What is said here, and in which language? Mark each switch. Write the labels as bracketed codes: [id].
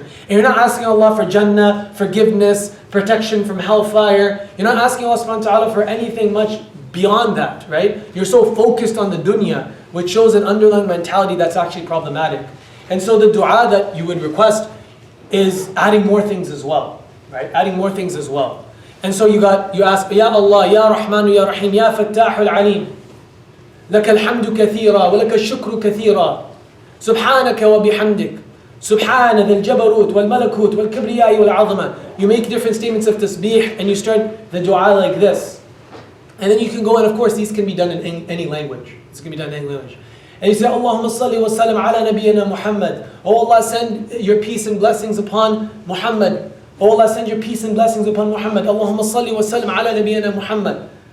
[en] And you're not asking Allah for Jannah, forgiveness, protection from hellfire. You're not asking Allah subhanahu wa ta'ala for anything much beyond that, right? You're so focused on the dunya, which shows an underlying mentality that's actually problematic. And so the dua that you would request is adding more things as well, right? Adding more things as well. And so you ask, [ar] Ya Allah, Ya Rahman, Ya Rahim, Ya Fattah al-Alim, لك الحمد كثيرا ولك الشكر كثيرا سبحانك وبحمدك سبحان ذي الجبروت والملكوت والكبرياء والعظمة. [en] You make different statements of tasbih and you start the dua like this. And then you can go, and of course these can be done in any language. This can be done in any language. And you say, [ar] Allahumma salli wa sallam ala nabiyyina Muhammad. [en] Oh Allah, send your peace and blessings upon Muhammad. Oh Allah, send your peace and blessings upon Muhammad. [ar] Allahumma salli wa sallam ala nabiyyina Muhammad.